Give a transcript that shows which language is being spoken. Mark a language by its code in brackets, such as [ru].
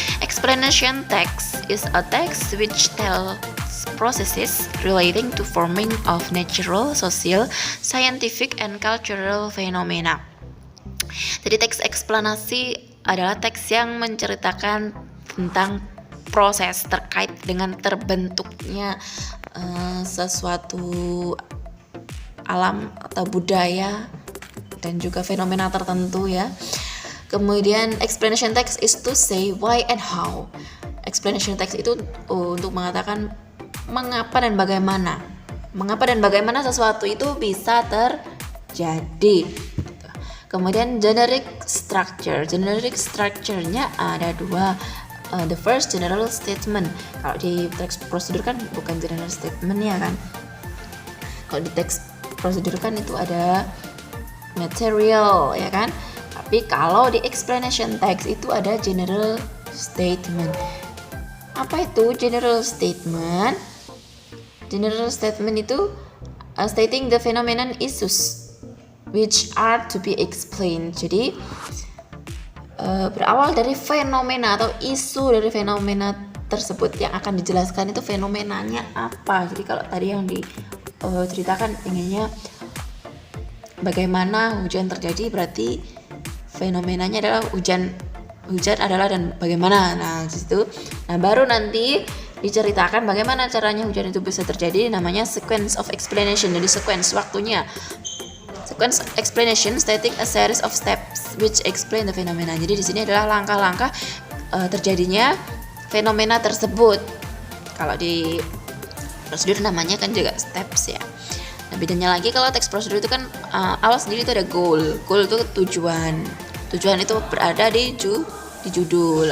[en] Explanation text is a text which tells processes relating to forming of natural, social, scientific, and cultural phenomena. [id] Jadi teks eksplanasi adalah teks yang menceritakan tentang proses terkait dengan terbentuknya sesuatu alam atau budaya dan juga fenomena tertentu ya. Kemudian [en] explanation text is to say why and how. [id] Explanation text itu untuk mengatakan mengapa dan bagaimana sesuatu itu bisa terjadi. Kemudian generic structure-nya ada dua. [en] The first, general statement. [id] Kalau di teks prosedur kan bukan general statement ya kan. Kalau di teks prosedur kan itu ada material ya kan. Tapi kalau di explanation text itu ada general statement. Apa itu general statement? [en] General statement itu stating the phenomenon issues which are to be explained. [id] Jadi berawal dari fenomena atau isu dari fenomena tersebut yang akan dijelaskan itu fenomenanya apa. Jadi kalau tadi yang diceritakan inginnya bagaimana hujan terjadi, berarti fenomenanya adalah hujan adalah dan bagaimana. Nah, situ. Nah, baru nanti diceritakan bagaimana caranya hujan itu bisa terjadi, namanya [en] sequence of explanation. [id] Jadi sequence waktunya. [en] Sequence explanation stating a series of steps which explain the phenomena. [id] Jadi di sini adalah langkah-langkah terjadinya fenomena tersebut. Kalau di prosedur namanya kan juga steps ya. Nah, bedanya lagi kalau teks prosedur itu kan awal sendiri itu ada goal. Goal itu tujuan. Tujuan itu berada di judul.